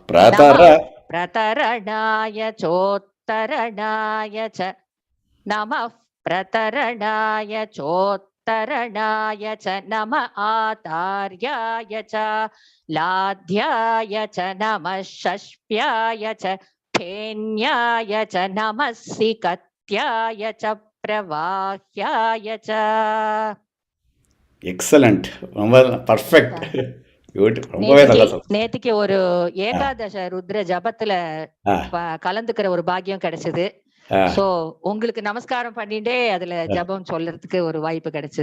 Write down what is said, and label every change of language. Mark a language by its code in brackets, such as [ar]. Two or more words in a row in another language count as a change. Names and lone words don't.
[sa] प्रतरणाय चोत्तरणाय च नमः प्रतरणाय चोत्तरणाय च नमः आतार्याय च लाध्याय च नमः षष्प्याय च फेन्याय च नमः सिकत्याय च प्रवाह्याय च. [ta] எக்ஸலண்ட், ரொம்ப பர்ஃபெக்ட். நேத்திக்கு ஒரு ஏகாதச ருத்ர ஜபத்துல கலந்துக்கிற ஒரு பாக்கியம் கிடைச்சது. சோ உங்களுக்கு நமஸ்காரம் பண்ணிட்டே அதுல ஜபம் சொல்றதுக்கு ஒரு வாய்ப்பு கிடைச்சது.